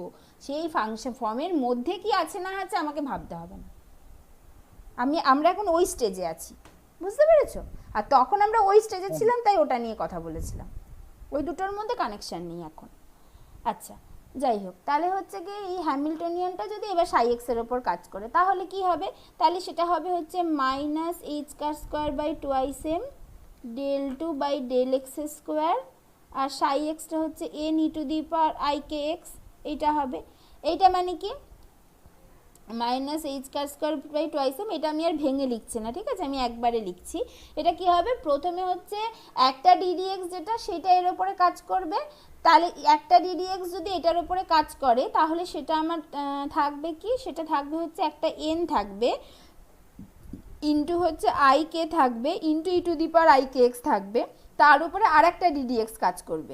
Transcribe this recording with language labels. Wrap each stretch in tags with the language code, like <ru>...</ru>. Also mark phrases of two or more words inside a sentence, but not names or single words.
<bn>সেই</bn> <en>function form</en> <bn>মধ্যে কি আছে না আছে আমাকে ভাবতে হবে না, আমরা এখন ওই স্টেজে আছি। বুঝতে পেরেছো? আর তখন আমরা ওই স্টেজে ছিলাম, তাই ওটা নিয়ে কথা বলেছিলাম, ওই দুটোর মধ্যে কানেকশন নেই এখন। আচ্ছা, যাই হোক, তাহলে হচ্ছে গিয়ে এই হ্যামিল্টনিয়ানটা যদি এবার ψx এর ওপর কাজ করে তাহলে কি হবে? তাহলে সেটা হবে হচ্ছে -h²/2m del2/del x², আর ψxটা হচ্ছে n</bn> <en>e to the power i kx,</en> <bn>এইটা হবে। এইটা মানে কি -h²/2m, এটা আমি আর ভেঙে লিখছি না, ঠিক আছে, আমি একবারে লিখছি। এটা কি হবে? প্রথমে হচ্ছে একটা ddx যেটা সেটা এর ওপরে কাজ করবে, তাহলে একটা ddx যদি এটার ওপরে কাজ করে তাহলে সেটা আমার থাকবে কি, সেটা থাকবে হচ্ছে একটা n থাকবে, ইন্টু হচ্ছে i k থাকবে, ইন্টু</bn> <en>e to the power i kx</en> <bn>থাকবে, তার উপরে আর একটা ddx কাজ করবে।</bn>